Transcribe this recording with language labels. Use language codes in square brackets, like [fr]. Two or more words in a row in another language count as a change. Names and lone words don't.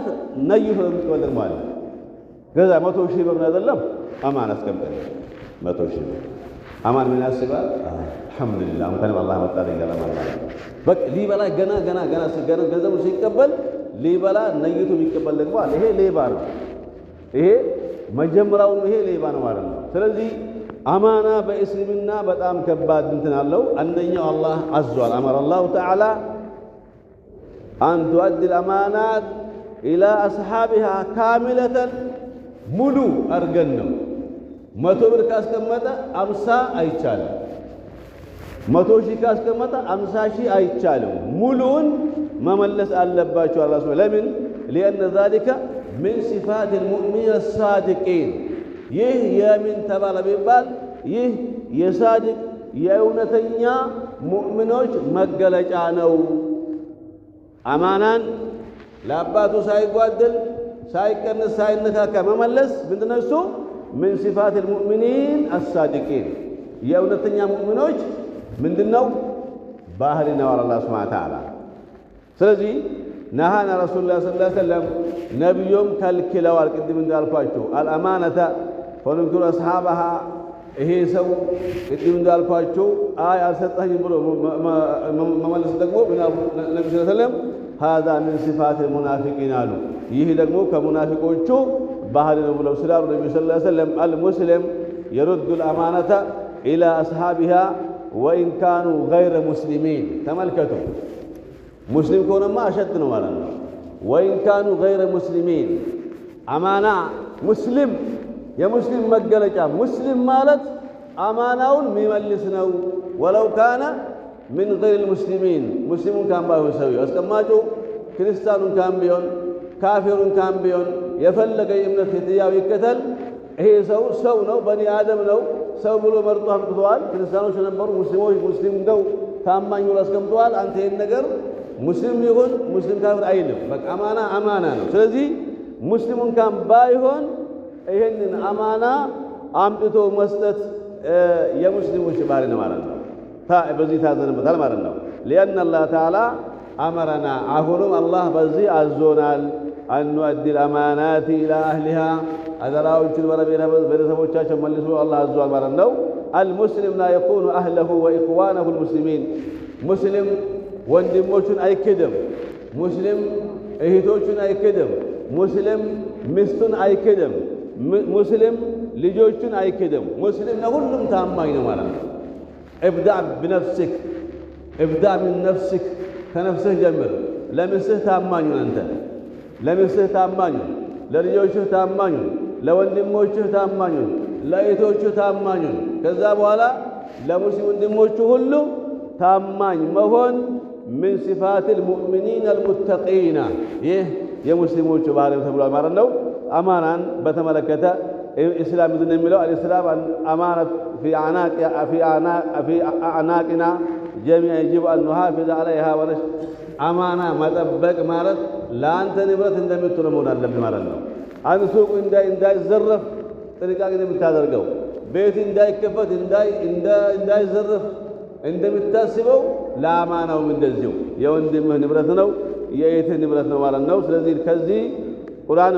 [am] ነይቶ የሚቀበል ማለት ገዛ 100 ሺህ ብር አይደለም አማና አስቀበለ 100 ሺህ ብር አማን ምን ያስባል አልহামዱሊላህ እንኳን አላህ መጣልኝ ገና ማለት በቃ ሊበላ ገና ገንዘቡ ሲቀበል ሊበላ ነይቶ የሚቀበል ደግሞ አለ ይሄ ሌባ ነው ይሄ መጀመሪያው ይሄ ሌባ ነው ማለት ነው ስለዚህ አማና በእስልምና በጣም ከባድ እንትን አለው አንደኛው አላህ አዟል [ar] أمر الله تعالى አን تؤدي الامانات الى اصحابها كامله [am] ሙሉ አርገን ነው [ar] 100 [am] ብር ካስቀመጠ 50 አይቻልም 100 ሺህ ካስቀመጠ 50 ሺህ አይቻልም ሙሉን መመለስ አለባቸው [ar] الله سبحانه [am] ለምን [ar] لأن ذلك من صفات المؤمنين الصادقين [am] ይህ የምን ተባለ ቢባል ይህ የሳዲቅ የእውነተኛ ሙእሚኖች መገለጫ ነው አማናን ለአባቱ ሳይጓደል ሳይቀንስ ሳይነካካ መመለስ ምንድነው እሱ [ar] من صفات المؤمنين الصادقين [am] የእውነተኛ ሙእሚኖች ምንድነው ባህሪና [ar] الله سبحانه وتعالى [am] ስለዚህ [ar] نهانا رسول الله صلى الله عليه وسلم [am] ነብዩም ከልክለዋል ቅድም እንዳልኳችሁ አልአማነተ [ar] فنكروا أصحابها [am] ይሄ ሰው ቅድም እንዳልኳችሁ አይ አልሰጣኝም ብሎ መመለስ ደግሞ ነብዩ [ar] صلى الله عليه وسلم هذا من صفات المنافقين [am] አሉ ይህ ደግሞ ከሙናፊቆቹ ባህሪ ነው ብለው ስላሉ ነብዩ [ar] صلى الله عليه وسلم المسلم يرد الامانه الى اصحابها وان كانوا غير [am] مسلمين ተመልከቱ ሙስሊም ከሆነማ አሸጥ ነው ማለት ነው [ar] وان كانوا غير مسلمين [am] አማና ሙስሊም የሙስሊም መገለጫ ሙስሊም ማለት አማናውን የሚመልስ ነው [ar] ولو كان من غير المسلمين [am] ሙስሊሙን ካን ባይሆን ሰው አስቀማጩ ክርስቲያኑን ካን ቢሆን ካፊሩን ካን ቢሆን የፈለገ እምነት የትያው ይከተል ይሄ ሰው ነው [ar] بني آدم [am] ነው ሰው ብሎ መርጦ አምጥቷል ክርስቲያኖች ነበሩ ሙስሊሞች ሙስሊም ነው ታማኝ ነው አስቀምጧል አንተ ይሄን ነገር ሙስሊም ይሁን ሙስሊም ካፊር አይልም በቃ አማና ነው ስለዚህ ሙስሊሙን ካን ባይሆን ይሄንን አማና አምጥቶ መስጠት የሙስሊሞች ባህሪ ነው ማለት ነው በዚህ ታዘንበታል ማለት ነው [ar] لأن الله تعالى أمرنا [am] አሁንም አላህ በዚህ አዞናል [ar] أن نؤدي الأمانات إلى أهلها [am] አደራዎችን በቤተሰቦቻቸው መልሶ አላህ አዟል ማለት ነው [ar] المسلم لا يكون أهله وإخوانه المسلمين [am] ሙስሊም ወንድሞቹን አይክድም ሙስሊም እህቶቹን አይክድም ሙስሊም ሚስቱን አይክድም፣ ሙስሊም ልጆቹን አይክድም። ሙስሊም ለሁሉም ታማኝ ነው ማለት ነው። [ar] ابدأ بنفسك ابدأ من نفسك [am] ከነፍስህ ጀምር። ለሚስትህ ታማኝ ሁን አንተ ለሚስትህ ታማኝ ሁን፣ ለልጆችህ ታማኝ ሁን፣ ለወንድሞችህ ታማኝ ሁን፣ ለእህቶችህ ታማኝ ሁን። ከዛ በኋላ ለሙስሊም ወንድሞቹ ሁሉ ታማኝ መሆን [ar] من صفات المؤمنين المتقين [am] ይህ የሙስሊሞቹ ባህሪ ተብሏል ማለት ነው። አማናን በተመለከተ ኢስላም ምንድን ነው የሚለው? [ar] الاسلام امانه في اعناقنا جميع يجب ان نحافظ عليها ونش [am] አማና መጠበቅ ማለት ለአንተ ንብረት እንደምትሆን መሆን አለብህ ማለት ነው። አንድ ሱቅ እንዳይዘረፍ ጥንቃቄ እንደምታደርገው፣ ቤት እንዳይከፈት እንዳይዘረፍ እንደምታስበው ለአማናውም እንደዚሁ የወንድምህ ንብረት ነው፣ የእህትህ ንብረት ነው ማለት ነው። ስለዚህ ከዚህ ቁርአንም